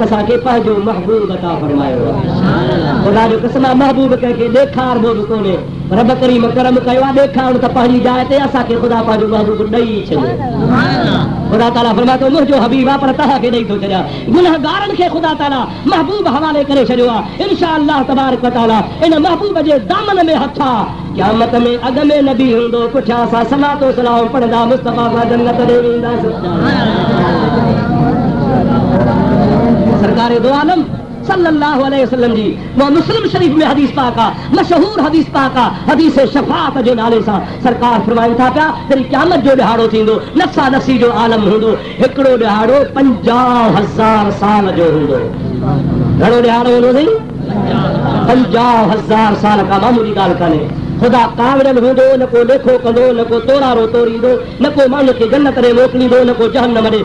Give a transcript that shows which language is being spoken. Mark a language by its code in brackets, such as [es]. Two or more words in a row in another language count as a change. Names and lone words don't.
[sd] असांखे पंहिंजो महबूब अता फरमायो आहे ख़ुदा जो क़स्म आहे महबूब कंहिंखे ॾेखारबो बि कोन्हे रब करीम करम कयो आहे ॾेखारणु त पंहिंजी जाइ ते असांखे ख़ुदा पंहिंजो महबूब ॾेई छॾियो ख़ुदा ताला फरमाए थो मुंहिंजो हबीब आहे पर तव्हांखे ॾेई थो छॾियां गुनहगारनि खे ख़ुदा ताला महबूब हवाले करे छॾियो आहे [ar] إن شاء الله تبارك وتعالى [sd] इन महबूब जे दामन में हथ आहे क़यामत में अॻ में नबी हूंदो पुठियां असां सलातो सलाम पढ़ंदा मुस्तफ़ा सां जन्नत ॾे वेंदासीं सरकार दो आलम [ar] صلى الله عليه وسلم [sd] जी वो मुस्लिम शरीफ में हदीस पाक आहे मशहूर हदीस पाक आहे हदीस शफाअत जे नाले सां सरकार फरमाइनि था पिया जॾहिं क़यामत जो ॾिहाड़ो थींदो नफ़्सा नफ़्सी जो आलम हूंदो हिकिड़ो ॾिहाड़ो 50,000 साल जो हूंदो घणो ॾिहाड़ो हूंदो साईं 50,000 साल का मामूली ॻाल्हि कान्हे ख़ुदा कावड़ियल हूंदो न को लेखो कंदो न को तोरारो तोड़ींदो न को माण्हू खे जन्नत ॾे मोकिलींदो न को जहन्नम ॾे